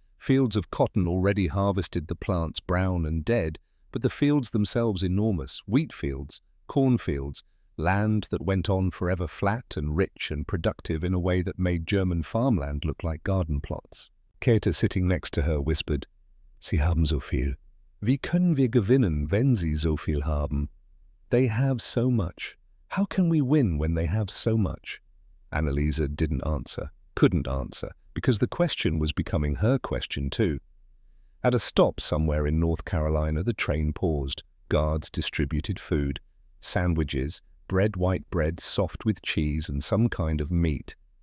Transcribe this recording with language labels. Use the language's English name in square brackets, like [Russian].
[English] Fields of cotton already harvested, the plants brown and dead, but the fields themselves enormous. Wheat fields, cornfields, land that went on forever, flat and rich and productive in a way that made German farmland look like garden plots. Käthe, sitting next to her, whispered, [German] "Sie haben so viel. Wie können wir gewinnen, wenn sie so viel haben? [English] They have so much. How can we win when they have so much?" Anneliese didn't answer, couldn't answer, because the question was becoming her question too. At a stop somewhere in North Carolina, the train paused. Guards distributed food. Sandwiches, bread, white bread, soft with cheese and some kind of meat.